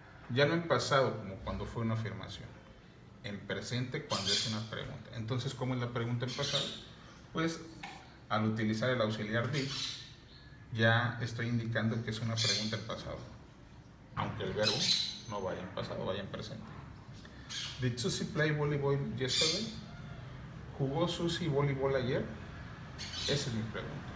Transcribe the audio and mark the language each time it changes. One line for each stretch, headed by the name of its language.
Spanish: Ya no en pasado, como cuando fue una afirmación. En presente cuando es una pregunta. Entonces, ¿cómo es la pregunta en pasado? Pues al utilizar el auxiliar did, ya estoy indicando que es una pregunta en pasado. Aunque el verbo no vaya en pasado, vaya en presente.
English: Did Susie play volleyball yesterday?
Spanish: ¿Jugó Susie voleibol ayer? Esa es mi pregunta.